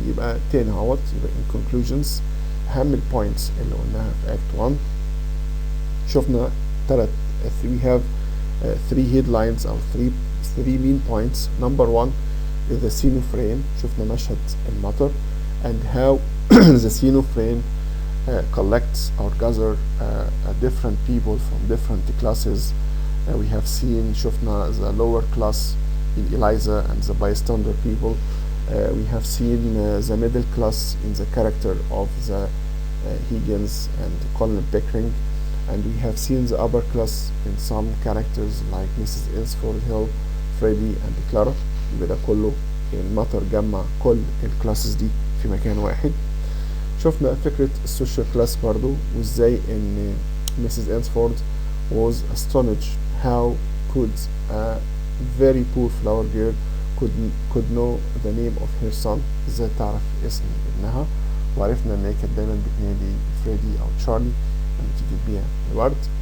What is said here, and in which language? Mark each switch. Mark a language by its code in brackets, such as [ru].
[ar] يبقى تاني اهوت، يبقى [en] in conclusions [ar] أهم البوينتس اللي قلناها في Act 1 شفنا [en] we have three headlines أو three main points. Number one is the scene frame. [ar] شفنا مشهد المطر [en] and how the scene frame collects or gather different people from different classes. We have seen [ar] شفنا [en] the lower class in Eliza and the bystander people. We have seen the middle class in the character of the Higgins and Colin Pickering, and we have seen the upper class in some characters like Mrs. [ar] Ensford Hill, Freddie and Clara. يبقى ده كله المطر جمع كل الكلاسز دي في مكان واحد. شفنا فكرة السوشيال كلاس برضو وازاي ان Mrs. [en] Ensford was astonished how could a very poor flower girl could know the name of her son. [ar] ازاي تعرف اسم ابنها، وعرفنا ان هي كانت دايما بتنادي فريدي او تشارلي لما تيجي تبيع الورد.